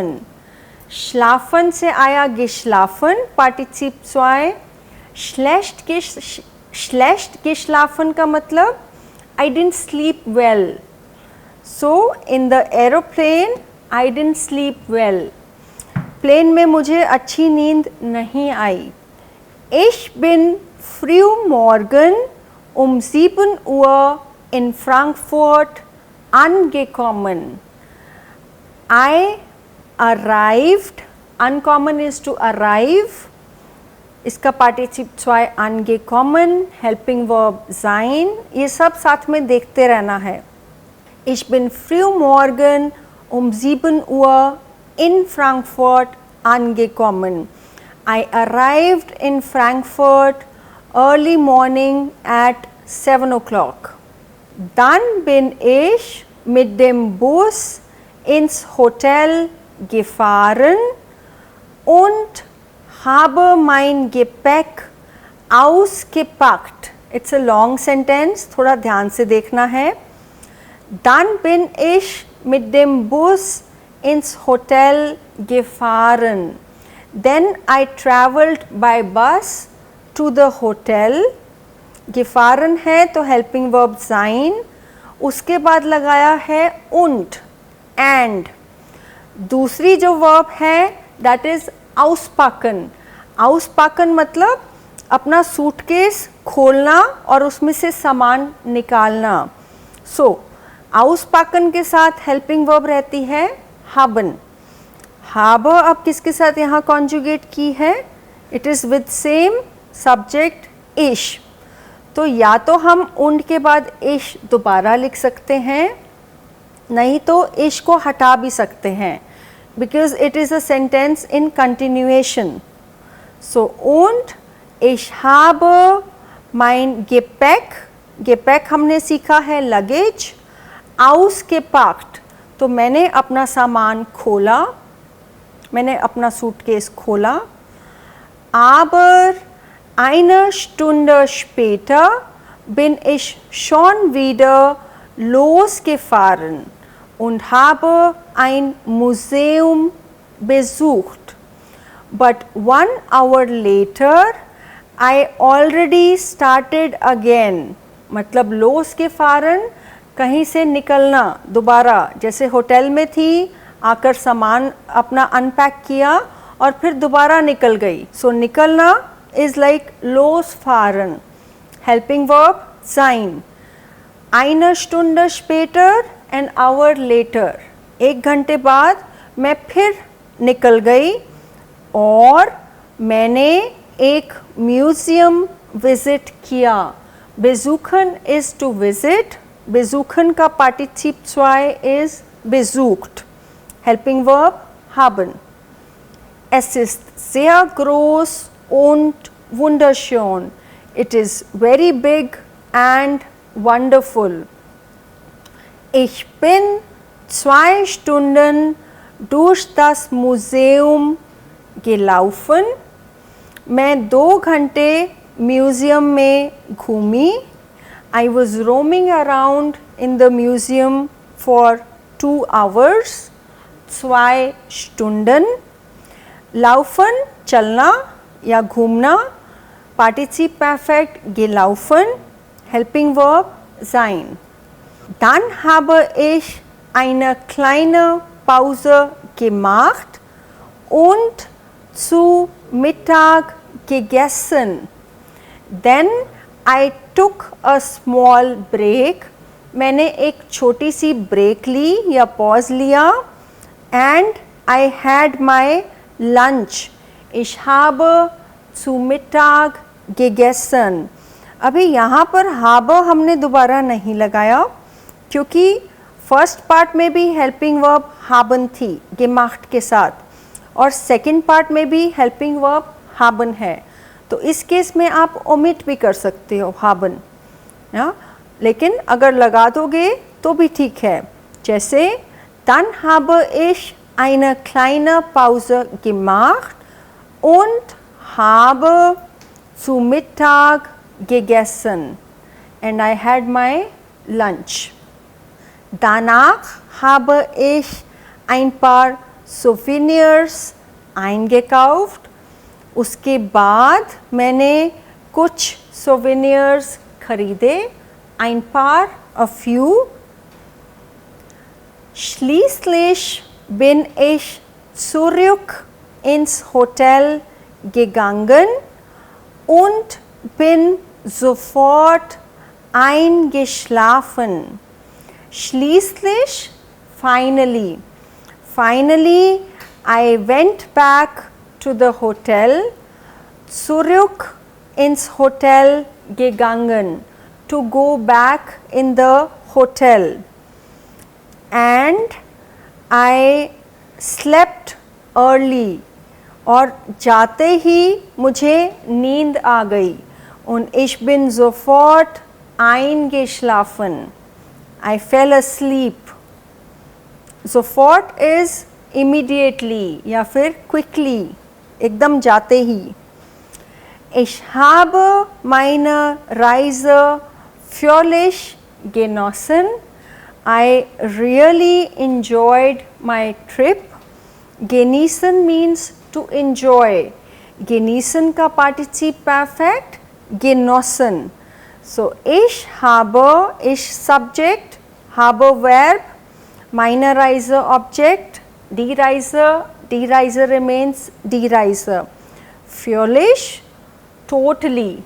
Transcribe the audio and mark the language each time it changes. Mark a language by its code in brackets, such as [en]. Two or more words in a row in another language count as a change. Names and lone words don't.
[de] Schlafen [hi] से आया [de] geschlafen, Partizip 2. Schlecht geschlafen [hi] का मतलब [en] I didn't sleep well. So in the aeroplane I didn't sleep well. [hi] प्लेन में मुझे अच्छी नींद नहीं आई. [de] Ich bin früh morgen um 7 Uhr in Frankfurt angekommen. [en] I arrived, uncommon is to arrive, [de] इसका पार्टिसिप 2 angekommen, [en] helping verb [de] sein, [hi] ये सब साथ में देखते रहना है. [de] Ich bin früh morgen um 7 Uhr in Frankfurt angekommen. [en] I arrived in Frankfurt early morning at 7 o'clock. [de] Dann bin ich mit dem Bus ins Hotel gefahren und habe mein Gepäck ausgepackt. [en] It's a long sentence, [hi] थोड़ा ध्यान से देखना है. [de] Dann bin ich mit dem Bus ins Hotel gefahren. [en] Then I traveled by bus to the hotel. [hi] Gefahren है तो [en] helping verb [hi] sein, उसके बाद लगाया है und and. दूसरी जो verb है [en] that is [hi] auspacken. Auspacken मतलब अपना सूटकेस खोलना और उसमें से सामान निकालना. So auspacken के साथ [en] helping verb [hi] रहती है haben. habe अब किसके साथ यहाँ कॉन्जुगेट की है? [en] it is with same subject ich. [hi] तो या तो हम उंड के बाद इश दोबारा लिख सकते हैं, नहीं तो इश को हटा भी सकते हैं, [en] because it is a sentence in continuation. [hi] सो उंड [de] ich habe mein Gepäck, Gepäck [hi] हमने सीखा है लगेज, ausgepackt तो मैंने अपना सामान खोला, मैंने अपना सूटकेस खोला. [de] Aber eine Stunde später bin ich schon wieder losgefahren und habe ein Museum besucht. [en] But 1 hour later I already started again. [hi] मतलब losgefahren कहीं से निकलना दोबारा, जैसे होटल में थी, आकर सामान अपना अनपैक किया और फिर दोबारा निकल गई. सो निकलना [en] is like [hi] losfahren. [en] helping verb [de] sein. Eine Stunde später, [en] an hour later. [hi] 1 घंटे बाद मैं फिर निकल गई और मैंने एक म्यूज़ियम विज़िट किया. [en] Besuchen is to visit. [de] Besuchen का Partizip 2 is besucht. [en] Helping verb haben. [de] Es ist sehr groß und wunderschön. [en] It is very big and wonderful. [de] Ich bin 2 Stunden durch das Museum gelaufen. [hi] मैं 2 घंटे म्यूज़ियम में घूमी. [en] I was roaming around in the museum for 2 hours. [de] 2 Stunden. Laufen [hi] चलना या घूमना. [de] Partizip Perfekt gelaufen. [en] Helping verb sein. [de] Dann habe ich eine kleine Pause gemacht und zu Mittag gegessen. [en] Then I took a small break. [hi] मैंने एक छोटी सी ब्रेक ली या पॉज लिया. [en] And I had my lunch. [de] Ich habe zu Mittag gegessen. [hi] अभी यहाँ पर habe हमने दोबारा नहीं लगाया क्योंकि [en] first part [hi] में भी [en] helping verb [hi] haben थी gemacht के साथ और [en] second part [hi] में भी [en] helping verb [hi] haben है. तो इस केस में आप ओमिट भी कर सकते हो haben, लेकिन अगर लगा दोगे तो भी ठीक है. [de] जैसे dann habe ich eine kleine Pause gemacht und habe zu Mittag gegessen [en] and I had my lunch. [de] Danach habe ich ein paar Souvenirs eingekauft. [hi] उसके बाद मैंने कुछ souvenirs खरीदे. [de] Ein paar, [en] a few. [de] Schließlich bin ich zurück ins Hotel gegangen und bin sofort eingeschlafen. Schließlich, [en] finally. Finally, I went back to the hotel. [de] Zurück ins Hotel gegangen. [en] To go back in the hotel. And I slept early. [hi] और जाते ही मुझे नींद आ गई. [de] Und ich bin sofort eingeschlafen. [en] I fell asleep. Sofort is immediately [hi] या फिर [en] quickly, [hi] एकदम जाते ही. [de] Ich habe meine Reise völlig genossen. [en] I really enjoyed my trip. Genießen means to enjoy. [de] Genießen का Partizip Perfekt genossen. So ich habe, ich subject, habe verb, meine Reise object, die Reise remains die Reise. Völlig, totally.